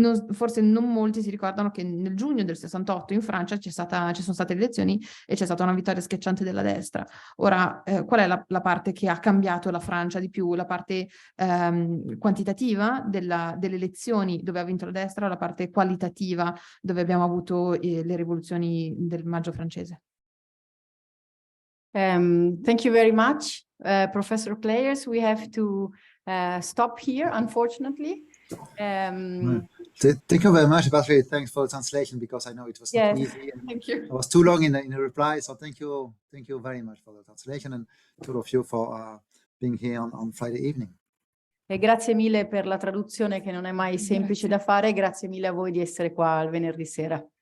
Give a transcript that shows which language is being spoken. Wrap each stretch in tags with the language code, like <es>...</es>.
<it>Forse non molti si ricordano che nel giugno del 68 in Francia ci sono state le elezioni e c'è stata una vittoria schiacciante della destra. Ora, qual è la parte che ha cambiato la Francia di più? La parte quantitativa delle elezioni dove ha vinto la destra o la parte qualitativa dove abbiamo avuto le rivoluzioni del maggio francese?</it> <en>Thank you very much, Professor Pleyers. We have to stop here, unfortunately. Thank you very much, Patrick. Thanks for the translation, because I know it was not easy. And Thank you. it was too long in the reply, so thank you very much for the translation, and to all of you for being here on Friday evening.</en> <it>E grazie mille per la traduzione, che non è mai semplice da fare. Grazie mille a voi di essere qua il venerdì sera.</it>